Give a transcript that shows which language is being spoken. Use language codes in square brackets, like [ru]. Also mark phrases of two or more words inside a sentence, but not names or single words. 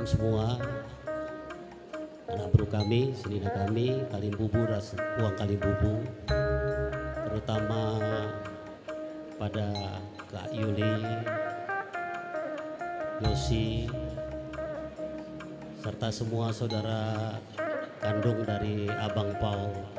[id] semua, anak bro kami, senina kami, Kalimbubu, uang Kalimbubu, terutama pada Kak Yuli, Yosi, serta semua saudara kandung dari Abang Paul.